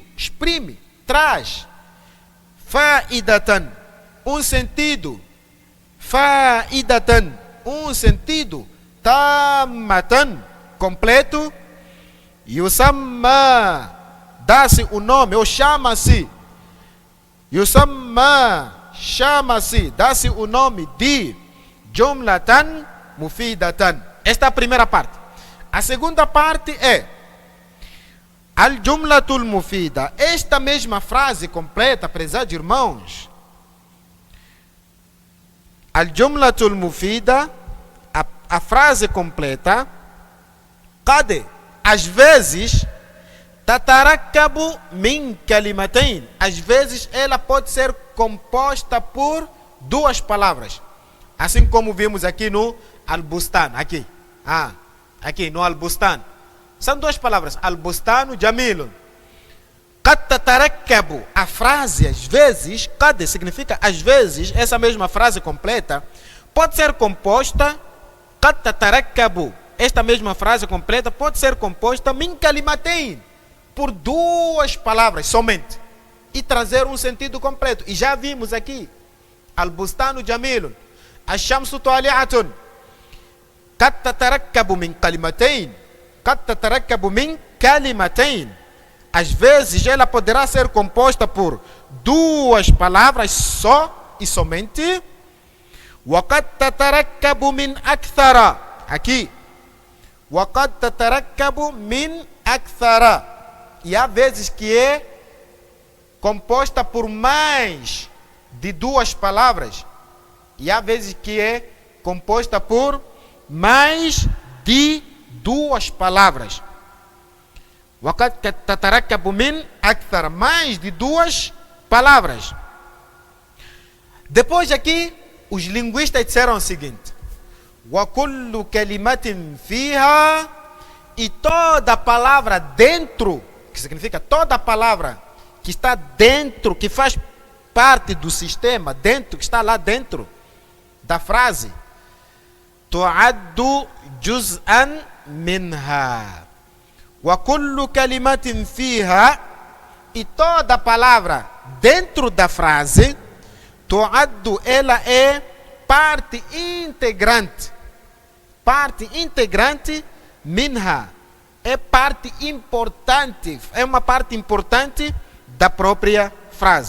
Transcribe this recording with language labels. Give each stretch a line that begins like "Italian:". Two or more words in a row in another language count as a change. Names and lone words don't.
Portuguese: exprime, traz faidatan, um sentido, faidatan, um sentido, tammatan, completo, yusamma, dá-se o nome, ou chama-se, yusamma, chama-se, dá-se o nome de
Arabic: جملةً مفيدةً.
Portuguese: Esta é a primeira parte. A segunda parte é
Arabic: الجملة المفيدة.
Portuguese: Esta mesma frase completa, prezados irmãos,
Arabic: الجملة المفيدة,
Portuguese: a frase completa, qad, às vezes,
Arabic: تتركب من كلمتين,
Portuguese: às vezes ela pode ser composta por duas palavras, assim como vimos aqui no al-bustan, aqui no al-bustan. São duas palavras,
Arabic: البستان جميل. قد تتركب,
Portuguese: a frase às vezes, qad significa às vezes, essa mesma frase completa pode ser composta,
Arabic: قد تتركب,
Portuguese: esta mesma frase completa pode ser composta
Arabic: من كلمتين,
Portuguese: por duas palavras somente, e trazer um sentido completo. E já vimos aqui,
Arabic: البستان جميل، الشمس طالعة، قد تتركب من كلمتين، قد تتركب من كلمتين.
Portuguese: Às vezes ela poderá ser composta por duas palavras só e somente.
Arabic: وقد تتركب من أكثر, aqui, وقد تتركب من أكثر,
Portuguese: e há vezes que é composta por mais de duas palavras, e há vezes que é composta por mais de duas palavras.
Arabic: وقد تتركب من أكثر,
Portuguese: mais de duas palavras. Depois aqui, os linguistas disseram o seguinte:
Arabic: وكل كلمة فيها,
Portuguese: e toda palavra dentro, que significa toda palavra que está dentro, que faz parte do sistema, dentro, que está lá dentro da frase,
Arabic: تعد جزءا منها. وكل كلمة فيها,
Portuguese: e toda palavra dentro da frase, tu'addu, ela é parte integrante minha, é parte importante, é uma parte importante da própria frase.